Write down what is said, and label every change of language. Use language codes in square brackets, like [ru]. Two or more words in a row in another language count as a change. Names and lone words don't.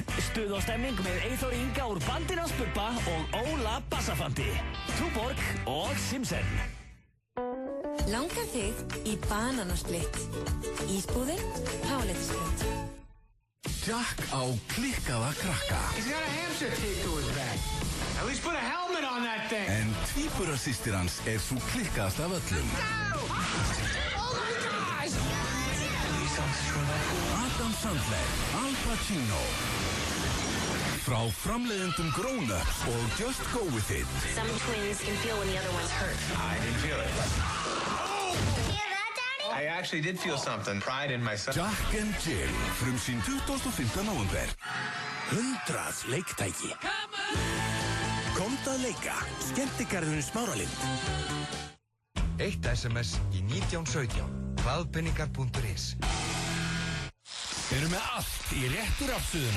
[is] Stuð og stemning með Eyþór Inga úr bandinu hans Bubba og Óla Bassafandi. Túborg og Simpson. Langar þig í bananasplitt? Ísbúðin, háletisblönd. Jack á klikkaða krakka. [en] He's got a hamster taped to his back. At least put a helmet on that thing. [is] En tvíburasystir hans er svo klikkaðast af öllum. [en] Oh my gosh! [is] Adam Sandler, Al Pacino. Frá framleiðendum Grown Ups og Just Go With It. [en] Some twins can feel when the other one's hurt. I didn't feel it. I actually did feel something. Pride in myself. [is] Jack and Jill, frumsýnd 25. nóvember. 100 leiktæki. Komdu að leika. Skemmtigarðurinn Smáralind. 1 SMS í 1917. Hvaðpenningar.is. Við erum með allt í réttu rafsuðuna.